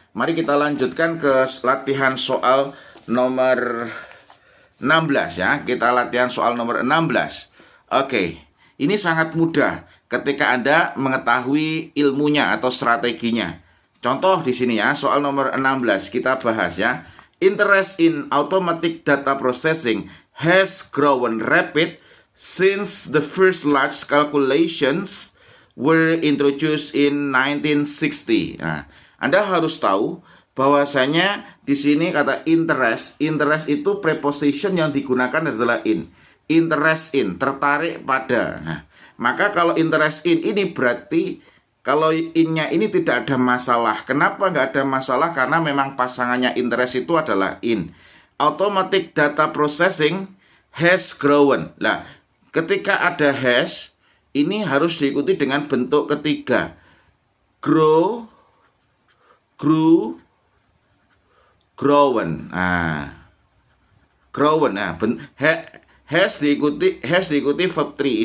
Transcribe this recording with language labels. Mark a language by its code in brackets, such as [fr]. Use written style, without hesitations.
[id] Mari kita lanjutkan ke latihan soal nomor 16 ya. Kita latihan soal nomor 16. Oke, ini sangat mudah ketika Anda mengetahui ilmunya atau strateginya. Contoh di sini ya, soal nomor 16 kita bahas ya. [en] Interest in automatic data processing has grown rapid since the first large calculations were introduced in 1960. [id] Nah, Anda harus tahu bahwasanya di sini kata interest itu preposition yang digunakan adalah in. Interest in, tertarik pada. Nah, maka kalau interest in ini berarti kalau in-nya ini tidak ada masalah. Kenapa nggak ada masalah? Karena memang pasangannya interest itu adalah in. [en] Automatic data processing has grown. [id] Nah, ketika ada has, ini harus diikuti dengan bentuk ketiga. [en] Grow, grew, grown. Grown. [id] Nah, has diikuti verb 3.